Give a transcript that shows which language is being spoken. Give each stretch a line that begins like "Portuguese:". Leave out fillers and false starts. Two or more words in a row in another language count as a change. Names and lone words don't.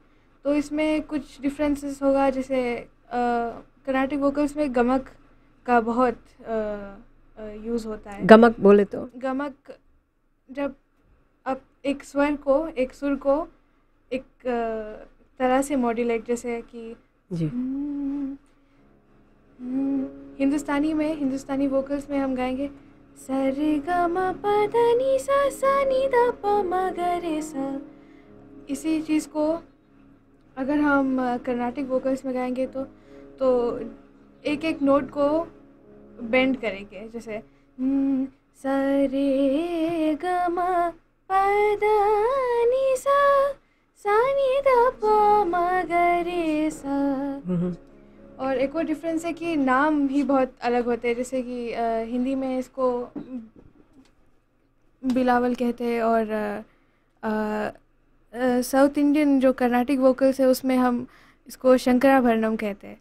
Hindi: तो इसमें कुछ डिफरेंसेस होगा, जैसे
English: Carnatic vocals
Hindi: में गमक का बहुत यूज़ होता है। गमक बोले तो गमक जब आप एक स्वर को, एक सुर को एक तरह से मॉड्यूलेट, जैसे कि जी हिंदुस्तानी वोकल्स में हम गाएंगे सा रे ग म प ध नि सा नि द प म ग रे सा। इसी चीज़ को अगर हम
English: Carnatic vocals
Hindi: में गाएंगे तो एक एक नोट को बेंड करेंगे, जैसे सा रे ग म प ध नि सा नि द प म ग रे सा। और एक और डिफरेंस है कि नाम भी बहुत अलग होते हैं, जैसे कि हिंदी में इसको बिलावल कहते हैं और
English: South Indian
Hindi: जो
English: Carnatic vocals
Hindi: है उसमें हम इसको शंकराभरणम कहते हैं